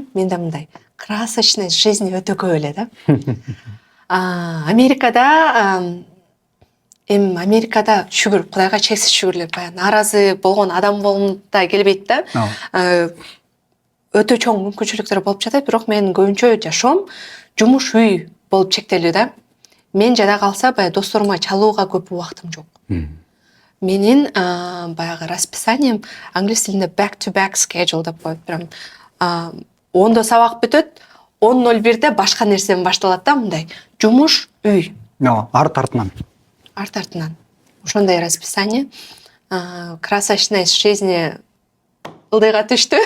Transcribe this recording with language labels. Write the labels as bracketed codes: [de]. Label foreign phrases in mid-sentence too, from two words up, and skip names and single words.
[ky] Менде мындай [ru] красочный жизнь [ky] өтө көп эле да. Америкада шүгүр, Кудайга чексиз шүгүрлөр, баягы нааразы болгон адам болгом да келбейт да. Өтө чоң мүмкүнчүлүктөр болуп жатат, бирок менин көбүнчө жашоом жумуш үй болуп чектелүү да. Мен жада калса, баягы досторума чалууга көп убактым жок. Менин баягы расписанием англис тилинде [en] back to back schedule [ky] деп коет. Прям 10-до сабак бүтөт, 10:01-де башка нерсен башталат да, мындай жумуш үй. Арт артынан. Ошондой расписание. [ru] Красочность жизни [ky] ылдыйга түштү.